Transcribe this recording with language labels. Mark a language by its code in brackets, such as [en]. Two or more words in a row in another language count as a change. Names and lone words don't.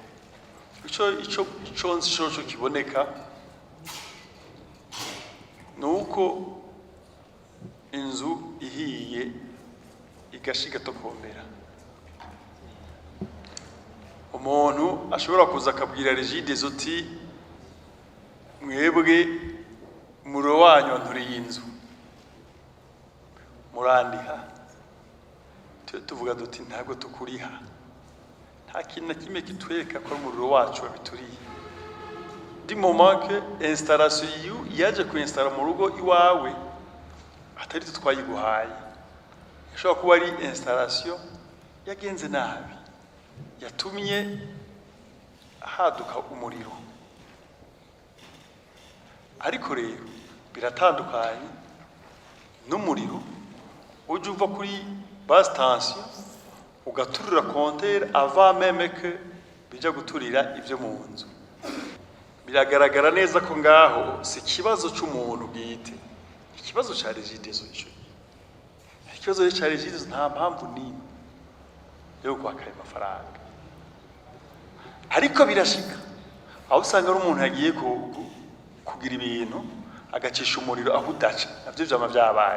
[rn] Ico nzi kiboneka nuko inzu ihiye igashika tokombera, umuntu ashobora kuza akabwira regidezo uti mwebwe muro wanyu nturiye inzu murandiha, tuvuga duti ntabwo tukuriha, nta kintu na kimwe kitwereka ko umuriro wacu wabituriye. [fr] Di moment que [rn] installation yaje ku installa mu rugo iwawe atari twayiguhaye, ishobora kuba ari installation yagenze nabi yatumye haduka umuriro. Ariko rero biratandukanye n'umuriro uje uva kuri [fr] basse tension [rn] ugaturira compteur [fr] avant même que [rn] bija guturira ivyo mu nzu. Biragaragara neza ko ngaho si kibazo c'umuntu bwite, ikibazo ca regidezo ico. Ikibazo ca regidezo nta mpamvu nimwe yo kwakaye amafaranga. Ariko birashika aho usanga ari umuntu yagiye kugira ibintu agacisha umuriro aho udaca, navyo vyama vyabaye.